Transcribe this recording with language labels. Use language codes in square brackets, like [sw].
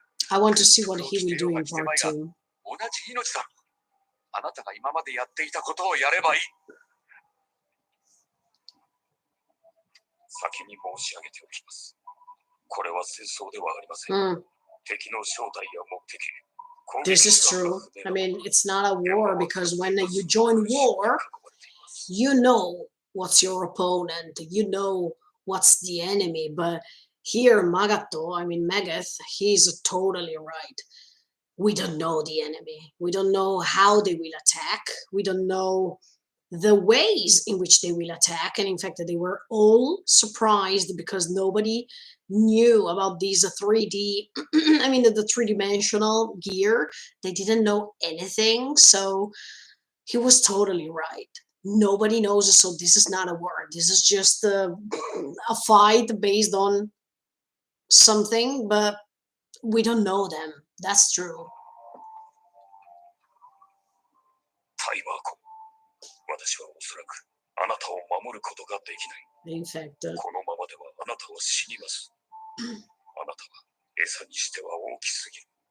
[en] I want to see what he will do in part 2. [ja] 同じ命だ。あなたが今までやっていたことをやればいい。先に申し上げておきます。これは戦争ではありません。敵の正体や目的。 [en] This is true. I mean, it's not a war because when you join war, you know what's your opponent, you know what's the enemy. But here, Magato, I mean, Megath, he's totally right. We don't know the enemy. We don't know how they will attack. We don't know the ways in which they will attack. And in fact, they were all surprised because nobody knew about these 3D, I mean, the three-dimensional gear. They didn't know anything. So he was totally right. Nobody knows. So this is not a war. This is just a fight based on something, but we don't know them. That's true. [ja] タイバーコ、私はおそらくあなたを守ることができない。 [en] In fact, [ja] このままではあなたは死にます。あなたは餌にしては大きすぎる。